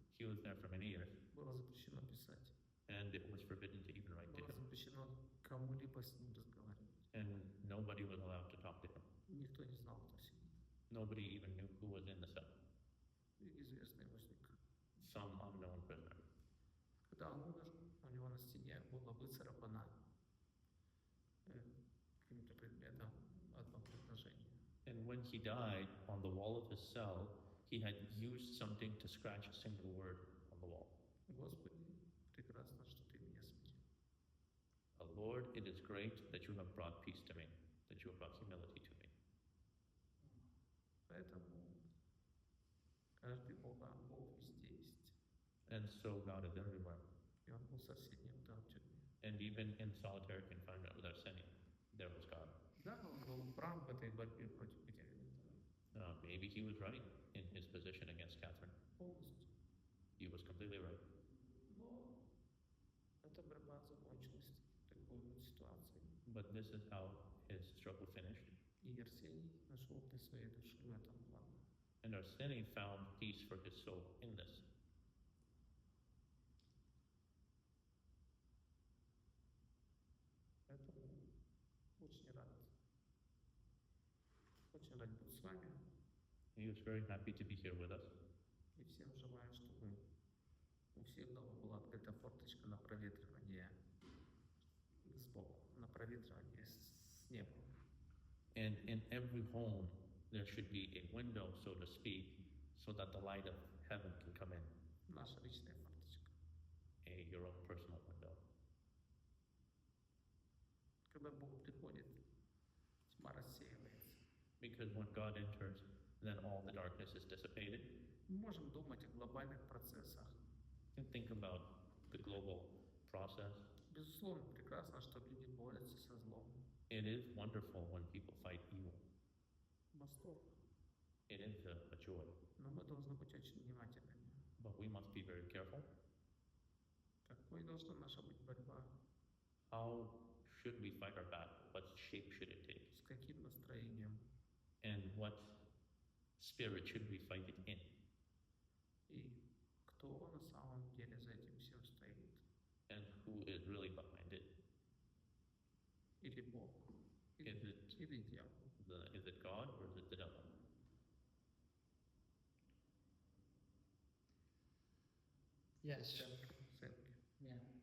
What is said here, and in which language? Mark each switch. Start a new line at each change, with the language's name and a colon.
English: He was there for many years,
Russian: Было запрещено писать.
English: and it was forbidden to even write to
Russian: Было
English: him.
Russian: запрещено кому-либо с ним разговаривать.
English: And nobody was allowed to talk to him.
Russian: Никто не знал, кто с ним.
English: Nobody even knew who was in the cell.
Russian: Известный возник.
English: Some unknown prisoner.
Russian: Когда он умер, у него на стене была выцарапана каким-то предметом одно предложение.
English: And when he died, on the wall of his cell, he had used something to scratch a single word on the wall.
Russian: Господи, прекрасно, что ты меня смирил.
English: Lord, it is great that you have brought peace to me, that you have brought humility to me.
Russian: Поэтому каждый Бог везде есть.
English: And so God is everywhere.
Russian: И он был с Арсением там в тюрьме.
English: And even in solitary confinement with Arseny, there was God.
Russian: Да, он был прав в этой борьбе против Екатерины.
English: Maybe he was right in his position against Catherine.
Russian: Полностью.
English: He was completely right.
Russian: Но эта борьба закончилась такой вот ситуацией.
English: But this is how his struggle finished.
Russian: И Арсений нашел для своей души в этом главное.
English: And Arseny found peace for his soul in this.
Russian: Поэтому очень рад. Очень рад быть с вами.
English: He was very happy to be here with us.
Russian: И всем желаю, чтобы у всех дома была открыта форточка на проветривание с Богом, на проветривание с неба.
English: And in every home, there should be a window, so to speak, so that the light of heaven can come in.
Russian: Наша личная форточка.
English: Your own personal window.
Russian: Когда Бог приходит, тьма рассеивается.
English: Because when God enters, then all the darkness is dissipated.
Russian: Мы можем думать о глобальных процессах.
English: And think about the global process.
Russian: Безусловно, прекрасно, что люди борются со злом.
English: It is wonderful when people fight evil.
Russian: Восторг.
English: It is a joy.
Russian: Но мы должны быть очень внимательными.
English: But we must be very careful.
Russian: Какой должна наша быть борьба?
English: How should we fight our battle? What shape should it take?
Russian: С каким настроением?
English: And what spirit should we fight it in?
Russian: И кто на самом деле за этим всем стоит?
English: And who is really behind it?
Russian: Или Бог?
English: Is it
Russian: Или дьявол?
English: is it God or is it the devil? Yes.
Russian: Церковь.
English: Yeah.